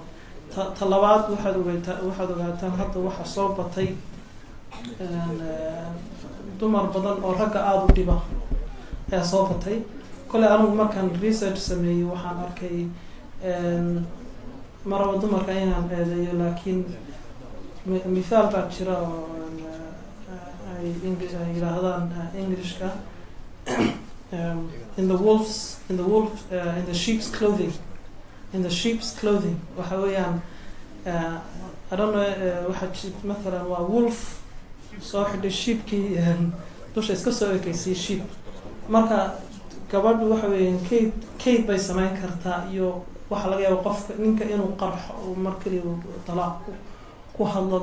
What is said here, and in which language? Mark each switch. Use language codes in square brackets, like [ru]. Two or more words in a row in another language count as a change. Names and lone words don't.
[so] ta labaad waxaad ogaataan hadda waxa soo batay dumar badan oo ragga aada u dhiba ayaa soo batay. kolley anigu markaan research sameeyey waxaan arkay maraba dumarka inaan eedeeyo, laakiin mithaal baa jira oo ay yidhaahdaan Englishka [en] in the sheep's clothing [so] waxa weeyaan [en] I don't know [so] waxa mathalan waa wolf soo xidhay sheepkii dusha iska soo ekeysay sheep. marka gabadhu waxa weeyaan kayd bay samayn kartaa iyo waxa laga yaabo qofka ninka inuu qarxo markii uu talaaq ku hadlo.